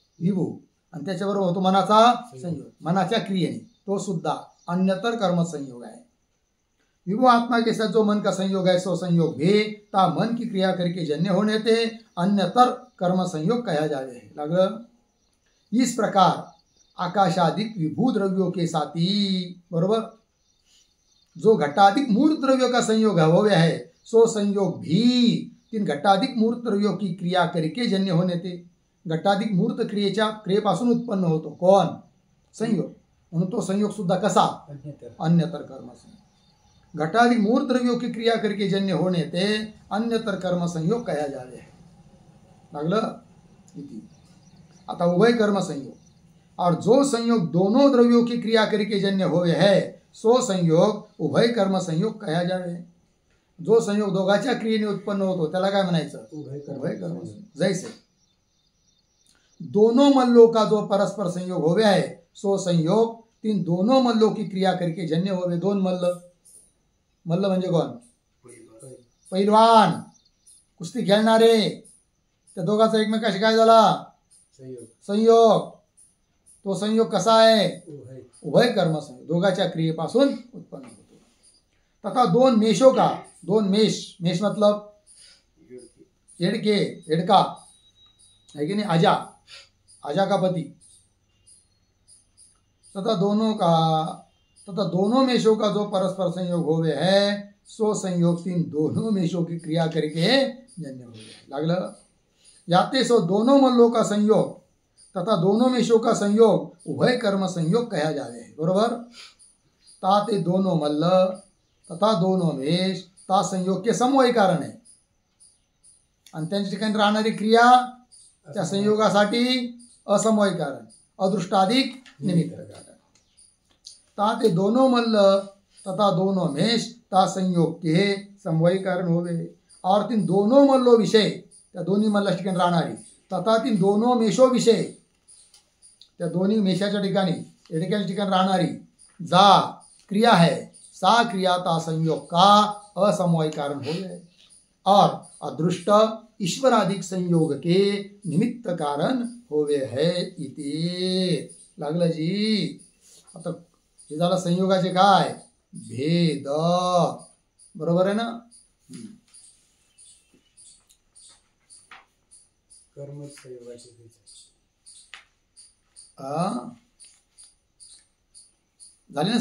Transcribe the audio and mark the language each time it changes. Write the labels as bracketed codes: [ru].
[mr] विभू, आणि त्याच्याबरोबर होतो मनाचा संयोग. मनाच्या क्रियेने तो सुद्धा अन्यतर कर्म संयोग आहे. [hi] विभू आत्मा के साथ जो मन का संयोग है सो संयोग भी ता मन की क्रिया करके जन्य होने थे अन्यतर कर्म संयोग कहा जावे. लागलं. इस प्रकार आकाशादिक विभू द्रव्यों के साथी, बरोबर, जो घटाधिक मूर्त द्रव्यों का संयोग होवे है सो संयोग भी तीन घटाधिक मूर्त द्रव्यों की क्रिया करके जन्य होने थे. [mr] घटाधिक मूर्त क्रियेपासून उत्पन्न होतो कोण? संयोग. म्हणून तो संयोग सुद्धा कसा? अन्यतर कर्म संयोग. [hi] घटाधिक मूर्त द्रव्यों की क्रिया करके जन्य होने थे अन्यतर कर्म संयोग कहा जावे. लागलं. आता उभय कर्म संयोग, और जो संयोग दोनों द्रव्यों की क्रिया करके जन्य होवे है सो संयोग उभय कर्म संयोग कहा जावे. [mr] जो संयोग दोघांच्या क्रियेने उत्पन्न होतो त्याला काय म्हणायचं? उभय कर्म संयोग. [hi] जैसे दोनों मल्लों का जो परस्पर संयोग होवे है सो संयोग तीन दोनों मल्लों की क्रिया करके जन्य होवे. [mr] दोन मल्ल, मल्ल म्हणजे कोण? पैलवान, कुस्ती खेळणारे, त्या दोघांचा एकमेकाशी काय झाला? संयोग. तो संयोग कसा आहे? उभय कर्म संयोग, दोघांच्या क्रियेपासून उत्पन्न होतो. [hi] तथा दोन मेषों का, दोन मेष, मेष मतलब एडके, एडका है कि नहीं, आजा, आजा का पति. तथा दोनों मेषों का जो परस्पर संयोग होवे है सो संयोग तीन दोनों मेषों की क्रिया करके जन्य होवे. लागलं. याते सो दोनों मल्लों का संयोग तथा दोनों मेषों का संयोग उभय कर्म संयोग कहा जावे. [mr] बरोबर. [hi] ताते दोनों मल्ल तथा दोनों मेष ता संयोग के समवाय कारण [mr] आहे, आणि त्यांच्या ठिकाणी राहणारी क्रिया त्या संयोगासाठी असमवाय कारण, अदृष्टाधिक निमित्त कारण. [hi] ताते दोनों मल्ल तथा दोनों मेष ता संयोग के समवाय कारण होवे. और तीन दोनों मल्लो विषय, [mr] त्या दोन्ही मल्लाच्या ठिकाणी राहणारी, [hi] तथा तीन दोनों मेषो विषय, [mr] त्या दोन्ही मेषाच्या ठिकाणी, एडक्याच्या ठिकाणी राहणारी [hi] जा क्रिया है सा क्रिया ता संयोग का असमवाय कारण होवे. और अदृष्ट ईश्वराधिक संयोग के निमित्त कारण होवे है इति. [mr] लागलं जी. आता हे झालं संयोगाचे काय? भेद. बरोबर आहे ना. कर्म संयोगाचे भेद झाले ना.